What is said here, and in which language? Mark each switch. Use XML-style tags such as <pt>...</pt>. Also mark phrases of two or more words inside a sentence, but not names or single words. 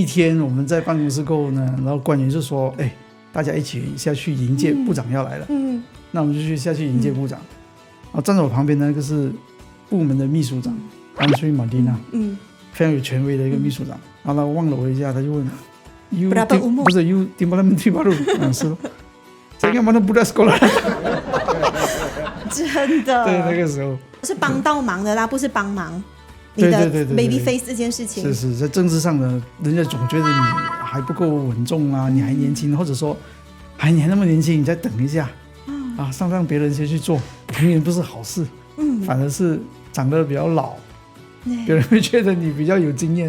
<zh>一天我们在办公室过后呢，然后官员就说：“大家一起下去迎接部长要来了。” 那我们就下去迎接部长。然后站在我旁边的那个是部门的秘书长安翠马蒂娜，非常有权威的一个秘书长。然后他望了我一下，他就问：“You 不是 You</zh> <ms>Timbalan Menteri Baru？” 是。Saya ingat mana budak sekolah。</ms> <zh>真的。对，那个时候是帮到忙的啦，不是帮忙。你的</zh> <en>baby face</en> <zh>这件事情是在政治上呢，人家总觉得你还不够稳重啊，你还年轻，或者说，你还那么年轻，你再等一下，让别人先去做，永远不是好事，反而是长得比较老，别人会觉得你比较有经验。</zh>